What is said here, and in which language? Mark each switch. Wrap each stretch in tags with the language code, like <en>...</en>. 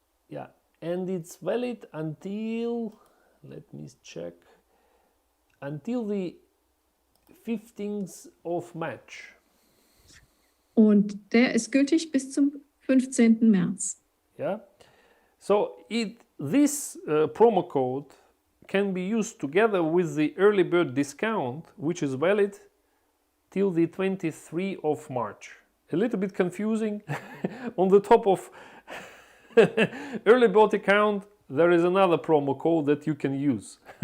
<en>yeah, and it's valid until, let me check, until the 15th of March.</en> <de>Und der ist gültig bis zum 15. März.</de> <en>Yeah, so this promo code can be used together with the early bird discount, which is valid till the 23 of March. A little bit confusing. On the top of early bird account, there is another promo code that you can use.</en>